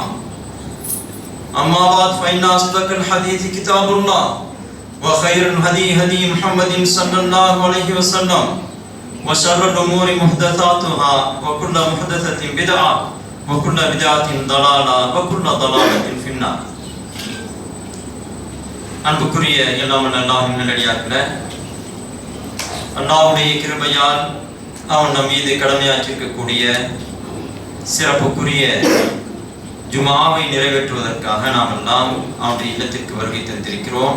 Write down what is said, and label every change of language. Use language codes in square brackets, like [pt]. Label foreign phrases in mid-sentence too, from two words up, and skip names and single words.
[ar] أما بعد، فإن أصدق الحديث كتاب الله، وخير الهدي هدي محمد صلى الله عليه وسلم، وشر الأمور محدثاتها، وكل محدثة بدعة، وكل بدعة ضلالة، وكل ضلالة في النار. [ta] அன்புக்குரிய எல்லாம் அல்லாஹ்வின் நல்லடியார்களே, அல்லாஹ்வுடைய கிருபையால் அவன் நம் மீது கடமையாற்றிருக்கக்கூடிய சிறப்புக்குரிய ஜுமாவை நிறைவேற்றுவதற்காக நாம் எல்லாம் அவனுடைய இல்லத்திற்கு வருகை தந்திருக்கிறோம்.